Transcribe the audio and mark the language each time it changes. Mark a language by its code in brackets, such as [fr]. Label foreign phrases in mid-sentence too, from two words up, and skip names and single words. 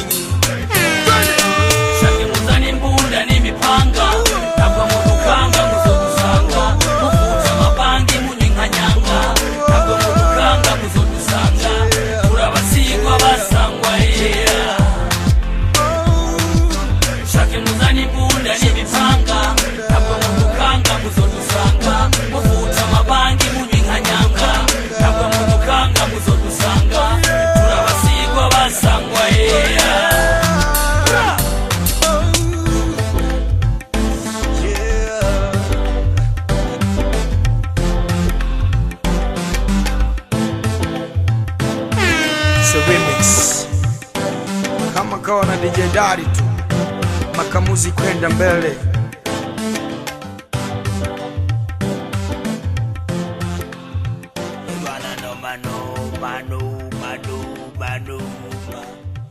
[rn] shake muzana imbunda n'imipanga ntabwo mudukanga muzodusanga muvuta amabangi munywa inkanyanga ntabwo mudukanga muzodusanga turabasigwa basangwa shake muzana imbunda n'imipanga ntabwo mudukanga muzodusanga muvuta amabangi munywa inkanyanga ntabwo mudukanga muzodusanga turabasigwa basangwa [sw] Remix kama kawa na DJ Dari tu makamuzi kwenda mbele. Mano, mano, mano, mano, mano.